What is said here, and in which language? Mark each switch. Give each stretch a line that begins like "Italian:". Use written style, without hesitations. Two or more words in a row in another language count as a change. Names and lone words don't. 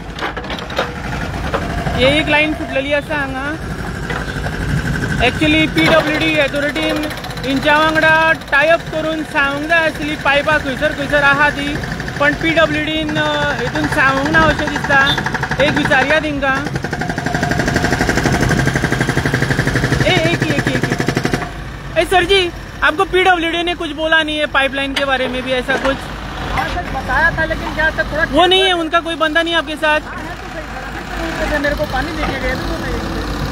Konkani: हे एक लायन फुटलेली आसा हांगा. एक्चुअली PWD अथॉरिटीन हेंच्या वांगडा टायअप करून सांगूंक जाय आसली पायपां खंयसर आहा ती. पण PWDन हेतून सांगूंक ना अशें दिसता. एक विचारया तेंकां.
Hindi: एक सर जी, आपको PWD ने कुछ बोला नहीं है पाइपलाइन के बारे में भी ऐसा कुछ? बताया था लेकिन क्या था थोड़ा. वो नहीं है, उनका कोई बंदा नहीं आपके साथ? मेरे को पानी देके गए.